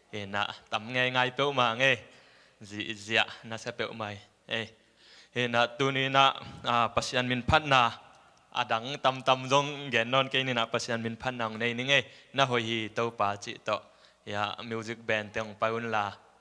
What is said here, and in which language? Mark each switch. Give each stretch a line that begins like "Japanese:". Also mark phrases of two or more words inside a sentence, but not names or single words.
Tedim Chin: na tam ngai pe ma nge ji zia na se pe mai na tu ni na pasian min phat na adang tam jong gen non ke ni na pasian min phat nang nei ni nge na hoi hi to pa chi to ya
English: music band
Tedim Chin: teng paun la